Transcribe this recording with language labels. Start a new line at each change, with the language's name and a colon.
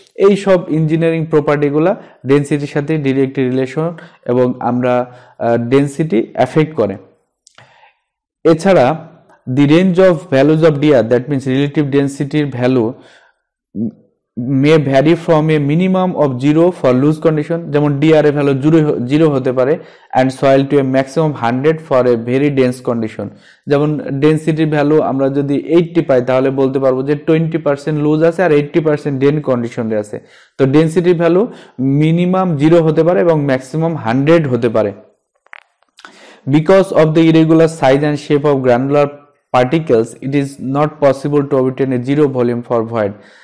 Bangla: এই সব ইঞ্জিনিয়ারিং প্রপার্টিগুলা ডেন্সিটির সাথে ডিরেক্ট রিলেশন এবং আমরা ডেন্সিটি এফেক্ট করে।
English: এছাড়া the range of values of DR that means relative ডেন্সিটির value may vary from a minimum of 0 for loose condition,
Bangla: যেমন ডিআর এর ভ্যালু 0 হতে পারে,
English: and soil to a maximum 100 for a very dense condition।
Bangla: যেমন ডেন্সিটির value আমরা যদি 80 পাই তাহলে বলতে পারবো যে 20% লুজ আছে আর 80% ডেন্স কন্ডিশনে আছে। তো ডেন্সিটির ভ্যালু মিনিমাম 0 হতে পারে এবং ম্যাক্সিমাম 100 হতে পারে।
English: Because of the irregular size and shape of granular particles, it is not possible to obtain a zero volume for void।